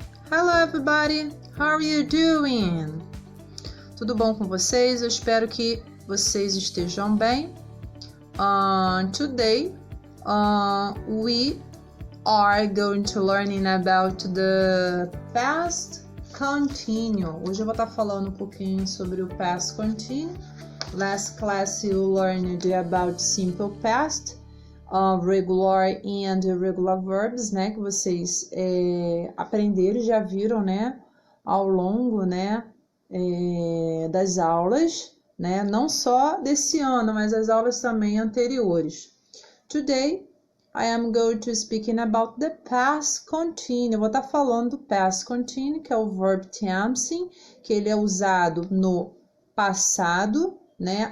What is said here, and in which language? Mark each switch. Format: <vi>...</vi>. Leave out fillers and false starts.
<en>Hello everybody, how are you doing?</en> <pt>Tudo bom com vocês? Eu espero que vocês estejam bem.</pt> <en>Today we are going to learning about the past continuous.</en> <pt>Hoje eu vou estar falando um pouquinho sobre o past continuous.</pt> <en>Last class you learned about simple past, regular and irregular verbs, né?</en> <pt>Que vocês aprenderam, já viram, né? Ao longo, né? Das aulas, né? Não só desse ano, mas as aulas também anteriores.</pt> <en>Today I am going to speaking about the past continuous.</en> <pt>Eu vou estar falando do past continuous, que é o verb tense, que ele é usado no passado, né?</pt>